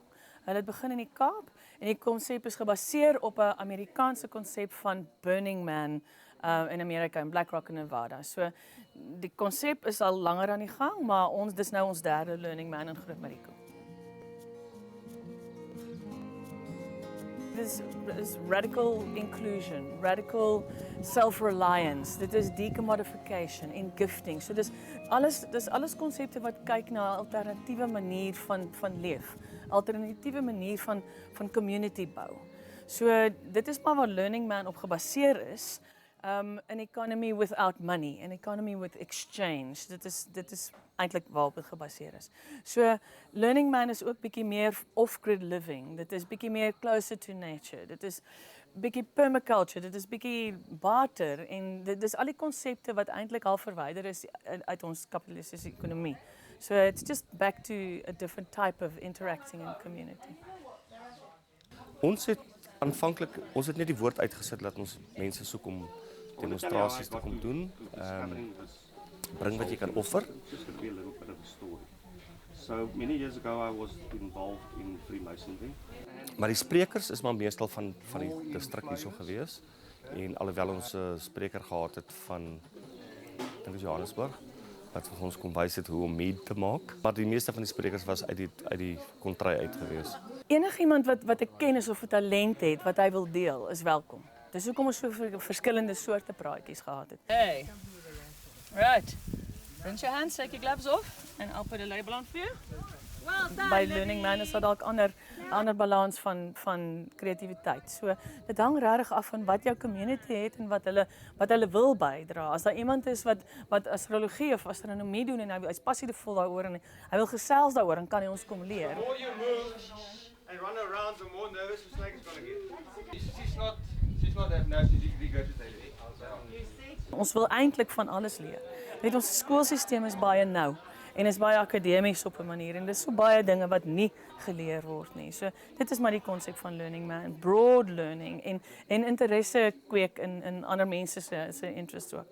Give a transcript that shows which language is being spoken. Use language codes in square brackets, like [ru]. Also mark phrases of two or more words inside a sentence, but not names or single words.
[af] Hulle het begin in die Kaap en die konsep is gebaseer op 'n Amerikaanse konsep van Burning Man in Amerika in Black Rock in Nevada. So die konsep is al langer aan die gang, maar dis nou ons derde Learning Man in Groot Marico. Dit is [en] radical inclusion, radical self-reliance, [af] dit is decommodification en gifting. So dis alles konsepte wat kyk na 'n alternatiewe manier van leef, alternatiewe manier van community bou. So dit is maar waar Learning Man op gebaseer is. [en] An economy without money, an economy with exchange. [af] Dit is eintlik waarop dit gebaseer is. So Learning Man is ook bietjie meer [en] off-grid living. [af] Dit is bietjie meer [en] closer to nature. [af] Dit is bietjie permaculture, dit is bietjie barter en dit is al die konsepte wat eintlik al verwyder is uit ons kapitalistiese ekonomie. [en] So it's just back to a different type of interacting in community. [af] Ons het net die woord uitgesit dat ons mense soek om demonstrasies te kom doen. Bring wat jy kan offer. [en] So many years ago I was involved in Freemasonry. [af] Maar die sprekers is maar meestal van die distrik hierso gewees. En alhoewel ons 'n spreker gehad het van ek dink is Johannesburg wat vir ons kom wys het hoe om mead te maak. Maar die meeste van die sprekers was uit die kontry uit gewees. Enigiemand wat 'n kennis of 'n talent het wat hy wil deel, is welkom. Dis hoekom ons so verskillende soorte praatjies gehad het. [en] Hey. Right. Rinse your hands, take your gloves off and I'll put a label on for you. Well done. [af] By Learning Man is daar dalk ander balans van kreatiwiteit. So dit hang regtig af van wat jou community het en wat hulle wil bydra. As daar iemand is wat astrologie of astronomie doen en hy's passievol daaroor en hy wil gesels daaroor, dan kan hy ons kom leer. [en] The more you move and run around, the more nervous the snake is going to get. She's not that nervous, she's regurgitating. [af] Ons wil eintlik van alles leer. Weet ons skoolstelsel is baie nou en is baie akademies op 'n manier en dis so baie dinge wat nie geleer word nie. So dit is maar die konsep van Learning Man, [en] broad learning [af] en interesse kweek in ander mense se interest ook.